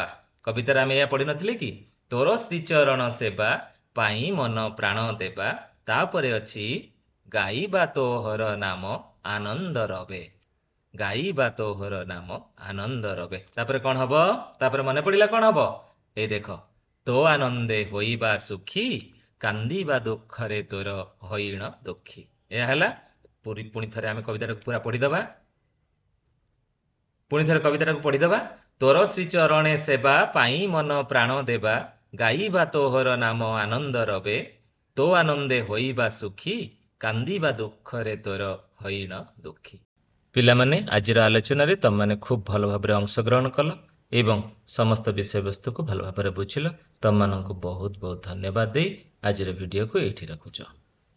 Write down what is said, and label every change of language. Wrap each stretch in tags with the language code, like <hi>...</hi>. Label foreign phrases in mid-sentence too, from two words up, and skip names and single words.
<or>କବିତାର ଆମେ ଯା ପଢ଼ି ନଥିଲେ କି ତୋର ଶ୍ରୀଚରଣ ସେବା ପାଇ ମନ ପ୍ରାଣ ଦେବା ତାପରେ ଅଛି ଗାଇବା ତୋହର ନାମ ଆନନ୍ଦ ରବେ ଗାଇବା ତୋହର ନାମ ଆନନ୍ଦ ରବେ ତାପରେ କଣ ହବ ତାପରେ ମନେ ପଡ଼ିଲା କଣ ହବ ଏ ଦେଖ ତ ଆନନ୍ଦେ ହୋଇବା ସୁଖୀ କାନ୍ଦିବା ଦୁଃଖରେ ତୋର ହୋଇଣ ଦୁଃଖୀ ଏ ହେଲା ପୁଣି ଥରେ ଆମେ କବିତା ପୂରା ପଢ଼ି ଦେବା ପୁଣି ଥରେ କବିତା କୁ ପଢ଼ି ଦେବା ତୋର ଶ୍ରୀ ଚରଣେ ସେବା ପାଇ ମନ ପ୍ରାଣ ଦେବା ଗାଇବା ତୋହର ନାମ ଆନନ୍ଦ ରବେ ତ ଆନନ୍ଦେ ହୋଇବା ସୁଖୀ କାନ୍ଦିବା ଦୁଃଖରେ ତୋର ହୋଇଣ ଦୁଃଖୀ ପିଲା ମାନେ ଆଜିର ଆଲୋଚନା ରେ ତମ ମାନେ ଖୁବ ଭଲ ଭାବରେ ଅଂଶଗ୍ରହଣ କଲ ଏବଂ ସମସ୍ତ ବିଷୟ ବସ୍ତୁ କୁ ଭଲ ଭାବରେ ବୁଝିଲ ତମ ମାନଙ୍କୁ ବହୁତ ବହୁତ ଧନ୍ୟବାଦ ଦେଇ ଆଜିର ଭିଡିଓ କୁ ଏଠି ରଖୁଛ।</or>